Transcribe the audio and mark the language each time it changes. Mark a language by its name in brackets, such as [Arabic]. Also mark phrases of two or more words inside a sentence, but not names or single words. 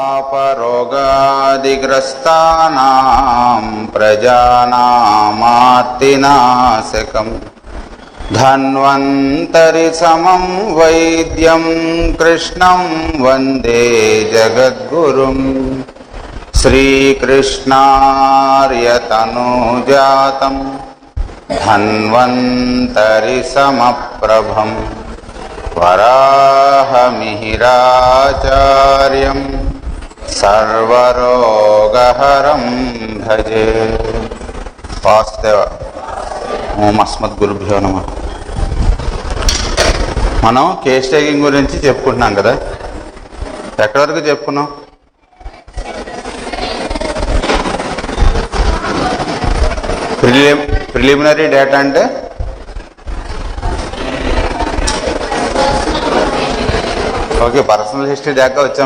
[Sanskrit] पापरोगादिग्रस्तानां प्रजानामार्तिनाशकं धन्वन्तरि समं वैद्यं कृष्णं वन्दे जगद्गुरुं श्रीकृष्णार्यतनुजातं धन्वन्तरि समप्रभं वराहमिहिराचार्यं सर्वरोगहरं भजे. वासुदेव. ఓం అస్మద్గురుభ్యో నమః. [Telugu] మనం [English] case taking [Telugu] గురించి చెప్పుకుంటున్నాం కదా, ఎక్కడి వరకు చెప్పుకున్నాం? [English] preliminary data [Telugu] అంటే ఓకే, [English] personal history [Telugu] దాకా వచ్చాం.